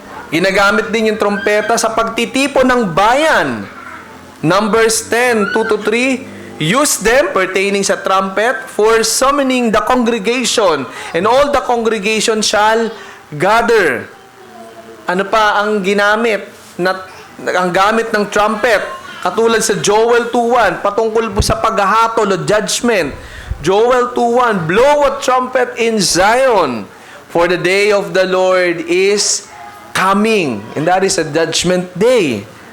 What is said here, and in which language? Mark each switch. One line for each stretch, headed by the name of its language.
Filipino: Ginagamit din yung trompeta sa pagtitipon ng bayan.
English: Numbers 10:2-3, use them pertaining sa trumpet for summoning the congregation, and all the congregation shall gather.
Filipino: Ano pa ang ginamit? Ang gamit ng trumpet, katulad sa Joel 2:1, patungkol po sa paghahatol o judgment.
English: Joel 2:1, blow a trumpet in Zion, for the day of the Lord is coming. And that is a judgment day.